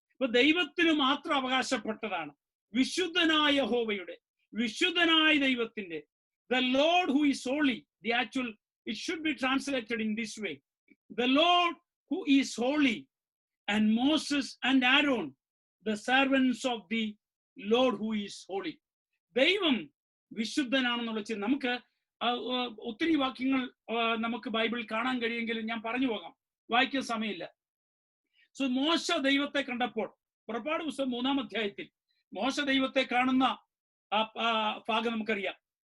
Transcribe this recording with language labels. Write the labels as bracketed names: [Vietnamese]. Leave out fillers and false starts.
[Malayalam] ഇപ്പൊ ദൈവത്തിന് മാത്രം അവകാശപ്പെട്ടതാണ്. വിശുദ്ധനായ യഹോവയുടെ, വിശുദ്ധനായ ദൈവത്തിന്റെ, [English] the Lord who is holy. The actual, it should be translated in this way: the Lord who is holy, and Moses and Aaron, the servants of the Lord who is holy. [Malayalam] ദൈവം വിശുദ്ധനാണെന്നുള്ള ചിന്ത. നമുക്ക് ഒത്തിരി വാക്യങ്ങൾ നമുക്ക് Bible കാണാൻ കഴിയുമെങ്കിലും ഞാൻ പറഞ്ഞു പോകാം, വായിക്കാൻ സമയമില്ല. സോ മോശ ദൈവത്തെ കണ്ടപ്പോൾ, പുറപ്പാട് പുസ്തകം 3-ാം അധ്യായത്തിൽ മോശ ദൈവത്തെ കാണുന്ന ഭാഗം നമുക്കറിയാം.